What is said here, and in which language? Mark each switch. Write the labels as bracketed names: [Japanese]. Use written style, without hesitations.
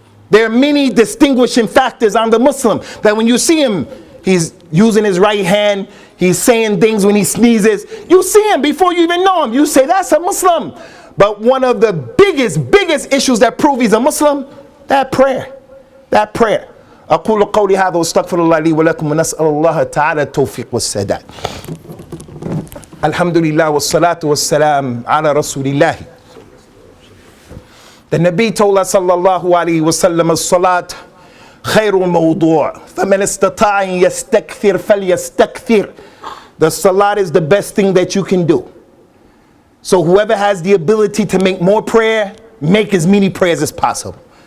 [English] There are many distinguishing factors on the Muslim, that when you see him, he's using his right hand, he's saying things when he sneezes. You see him before you even know him. You say, that's a Muslim. But one of the biggest issues that prove he's a Muslim, that prayer. That prayer. [Arabic] أقول قولي هذا واستغفر الله لي ولكم ونسأل الله تعالى التوفيق والسداد. الحمد لله والصلاة والسلام على رسول الله. [English] The Nabi told us [Arabic] sallallahu alayhi wa sallam, الصلاة خير موضوع فمن استطاع أن يستكثر فليستكثر. [English] The salat is the best thing that you can do. So whoever has the ability to make more prayer, make as many prayers as possible.